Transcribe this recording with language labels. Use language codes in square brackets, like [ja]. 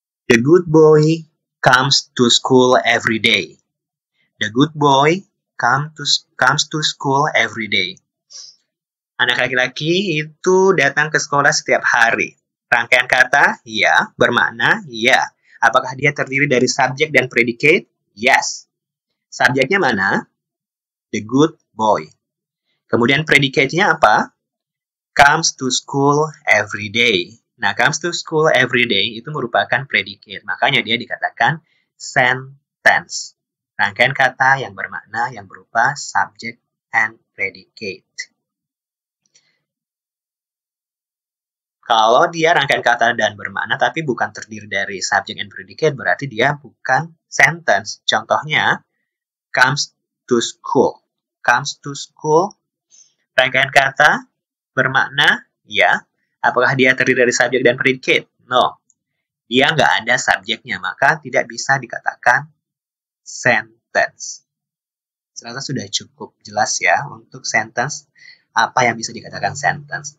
[en] The good boy comes to school every day. The good boy comes to school every day. [id] Anak laki-laki itu datang ke sekolah setiap hari. Rangkaian kata, ya. Bermakna, ya. Apakah dia terdiri dari subjek dan predicate? [en] Yes. [id] Subjeknya mana? [en] The good boy. [id] Kemudian predicate-nya apa? [en] Comes to school every day. [id] Nah, [en] comes to school every day [id] itu merupakan predicate. Makanya dia dikatakan sentence. Rangkaian kata yang bermakna yang berupa [en] subject and predicate. [id] Kalau dia rangkaian kata dan bermakna tapi bukan terdiri dari [en] subject and predicate, [id] berarti dia bukan sentence. [en] Contohnya, comes to school. Comes to school, [id] rangkaian kata bermakna ya. Apakah dia terdiri dari subjek dan predicate? No. Dia nggak ada subjeknya, maka tidak bisa dikatakan sentence. Serasa sudah cukup jelas ya untuk sentence, apa yang bisa dikatakan sentence.